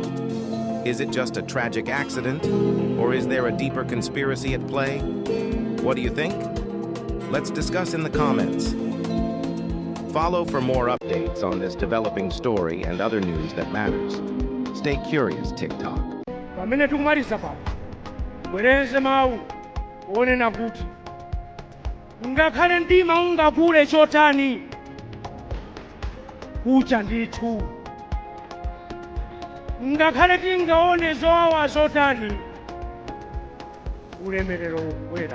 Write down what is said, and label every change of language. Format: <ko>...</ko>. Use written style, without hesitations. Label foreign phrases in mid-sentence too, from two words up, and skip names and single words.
<en>Is it just a tragic accident, or is there a deeper conspiracy at play? What do you think? Let's discuss in the comments. Follow for more updates on this developing story and other news that matters. Stay curious, TikTok.</en> <ny>Pamene tikumaliza pano bwerenze mawu onena kuti ngakhale mdima ungakule chotani kucha ndithu, ngakhale tingaone zowawa zotani ulemerero ubwera.</ny>